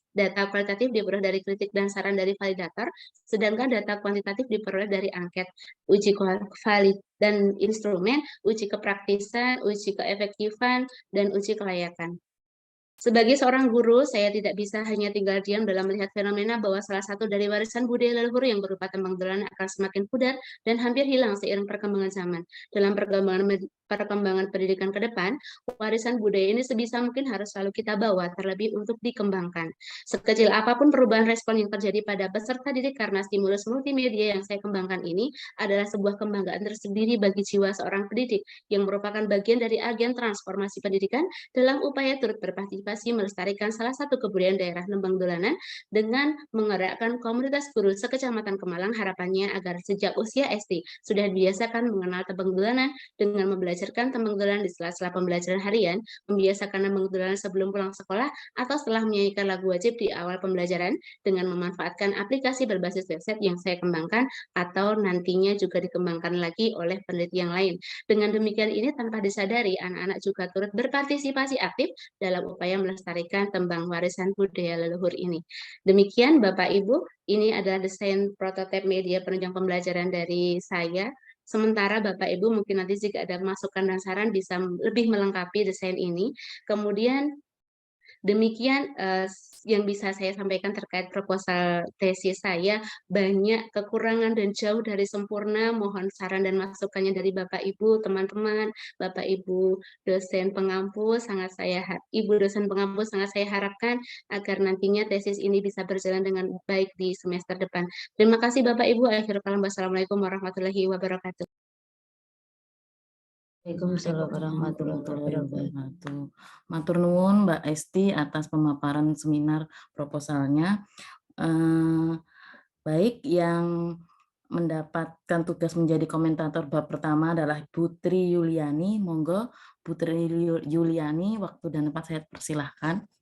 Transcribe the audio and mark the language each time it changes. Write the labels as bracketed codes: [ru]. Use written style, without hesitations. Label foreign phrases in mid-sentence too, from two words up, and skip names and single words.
[id] Data kualitatif diperoleh dari kritik dan saran dari validator, sedangkan data kuantitatif diperoleh dari angket. Uji dan instrumen, uji kepraktisan, uji keefektifan, dan uji kelayakan. Sebagai seorang guru, saya tidak bisa hanya tinggal diam dalam melihat fenomena bahwa salah satu dari warisan budaya leluhur yang berupa tembang dolanan akan semakin pudar dan hampir hilang seiring perkembangan zaman. Dalam perkembangan pendidikan ke depan, warisan budaya ini sebisa mungkin harus selalu kita bawa, terlebih untuk dikembangkan. Sekecil apapun perubahan respon yang terjadi pada peserta didik karena stimulus multimedia yang saya kembangkan ini adalah sebuah kebanggaan tersendiri bagi jiwa seorang pendidik yang merupakan bagian dari agen transformasi pendidikan dalam upaya turut berpartisipasi melestarikan salah satu kebudayaan daerah Lembang Dolanan dengan menggerakkan komunitas guru sekecamatan Kemalang. Harapannya agar sejak usia SD sudah dibiasakan mengenal tembang dolanan dengan membelajarkan tembang dolanan di sela-sela pembelajaran harian, membiasakan tembang dolanan sebelum pulang sekolah atau setelah menyanyikan lagu wajib di awal pembelajaran dengan memanfaatkan aplikasi berbasis website yang saya kembangkan atau nantinya juga dikembangkan lagi oleh peneliti yang lain. Dengan demikian ini tanpa disadari anak-anak juga turut berpartisipasi aktif dalam upaya melestarikan tembang warisan budaya leluhur ini. Demikian Bapak Ibu, ini adalah desain prototipe media penunjang pembelajaran dari saya. Sementara Bapak Ibu mungkin nanti jika ada masukan dan saran bisa lebih melengkapi desain ini. Kemudian demikian yang bisa saya sampaikan terkait proposal tesis saya. Banyak kekurangan dan jauh dari sempurna. Mohon saran dan masukannya dari Bapak Ibu, teman-teman, Bapak Ibu dosen pengampu, Ibu dosen pengampu sangat saya harapkan agar nantinya tesis ini bisa berjalan dengan baik di semester depan. Terima kasih Bapak Ibu. Akhir kalam, [ar] والسلام عليكم ورحمة الله وبركاته. وعليكم السلام ورحمة الله وبركاته. [jv] Matur nuwun [id] Mbak Esti atas pemaparan seminar proposalnya. Baik, yang mendapatkan tugas menjadi komentator bab pertama adalah Putri Yuliani. Monggo Putri Yuliani, waktu dan tempat saya persilahkan.